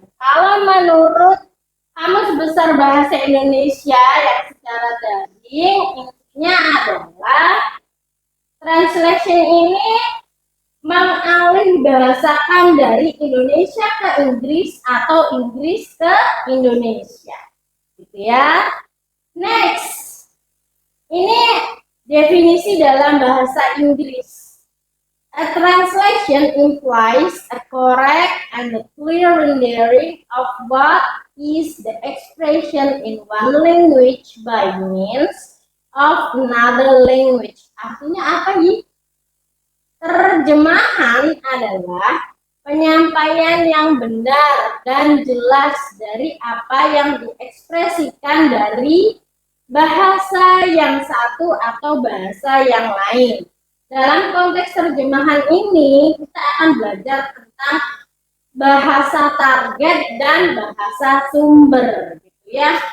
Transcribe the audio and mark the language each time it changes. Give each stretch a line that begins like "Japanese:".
Indonesian: Kalau menurut Kamus Besar Bahasa Indonesia yang secara daring, intinya adalah translation ini mengalih bahasakan dari Indonesia ke Inggris atau Inggris ke Indonesia, gitu ya. Next, ini definisi dalam bahasa Inggris.
English: A translation implies a correct and a clear rendering of what is the expression in one language by means of another language.
Indonesian: Artinya apa nih? Terjemahan adalah penyampaian yang benar dan jelas dari apa yang diekspresikan dari bahasa yang satu atau bahasa yang lain. Dalam konteks terjemahan ini, kita akan belajar tentang bahasa target dan bahasa sumber, gitu ya.